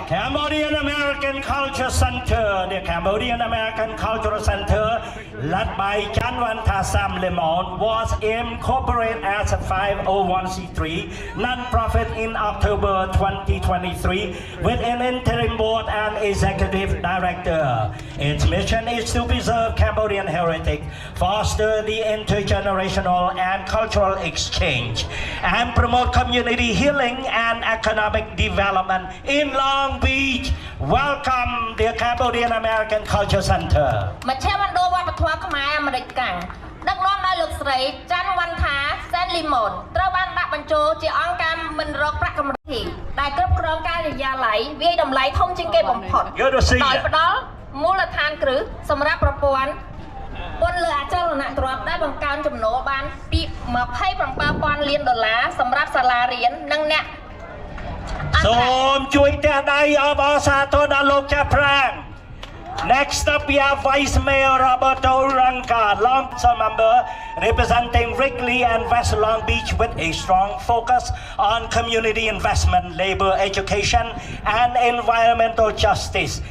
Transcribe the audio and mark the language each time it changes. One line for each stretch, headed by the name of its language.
English: Cambodian American Culture Center, the Cambodian American Cultural Center, led by Chanwanta Sam Limon, was incorporated as a 501c3 non-profit in October 2023 with an interim board and executive director. Its mission is to preserve Cambodian heritage, foster the intergenerational and cultural exchange, and promote community healing and economic development in Long Beach. Welcome the Cambodian American Culture Center.
Khmer: មជ្ឈមណ្ឌលវប្បធម៌ខ្មែរអាមេរិកកាំងដឹកនាំដោយលោកស្រីច័ន្ទវណ្ណថាសែនលីម៉ុនត្រូវបានដាក់បញ្ចូលជាអង្គការមិនរកប្រាក់កម្រៃដែលគ្រប់គ្រងការិយាល័យវាយតម្លៃធំជាងគេបំផុត
English: Good to see you.
Khmer: ដោយផ្ដល់មូលដ្ឋានគ្រឹះសម្រាប់ប្រព័ន្ធពន្ធលើអចលនទ្រព្យដែលបង្កើនចំណូលបានពី $27,000 លានសម្រាប់សាលារៀននិងអ្នក សូមជួយទះដៃអបអរសាទរដល់លោកចាស់ប្រាំង
English: Next up we have Vice Mayor Roberto Ranca, long-term member representing Wrigley and West Long Beach with a strong focus on community investment, labor, education and environmental justice.